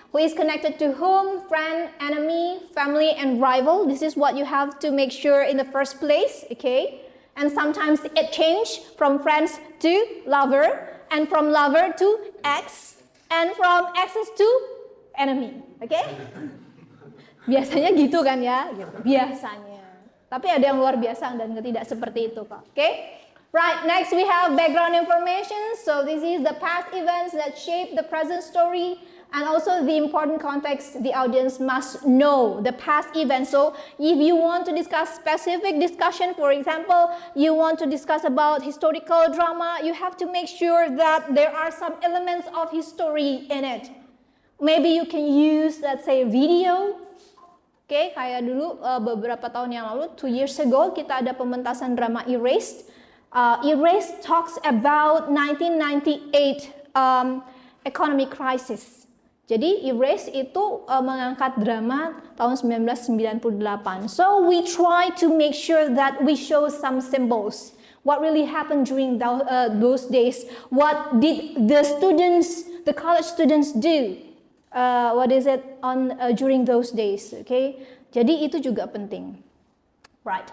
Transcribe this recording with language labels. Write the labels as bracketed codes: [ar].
[en] Who is connected to whom? Friend, enemy, family, and rival. This is what you have to make sure in the first place, okay? And sometimes it changes from friends to lover, and from lover to ex, and from exes to enemy, okay? [id] Biasanya gitu kan ya, gitu. Biasanya. Tapi ada yang luar biasa dan tidak seperti itu kok, okay? [en] Right, next we have background information. So this is the past events that shape the present story and also the important context the audience must know, the past events. So if you want to discuss specific discussion, for example, you want to discuss about historical drama, you have to make sure that there are some elements of history in it. Maybe you can use, let's say, video. [id] Okay, kayak dulu beberapa tahun yang lalu, [en] 2 years ago, [id] kita ada pementasan drama Erased. [en] Erased talks about 1998 economic crisis. [id] Jadi Erase itu mengangkat drama tahun 1998. [en] So we try to make sure that we show some symbols. What really happened during those days? What did the college students do? During those days? Okay. [id] Jadi itu juga penting. Right.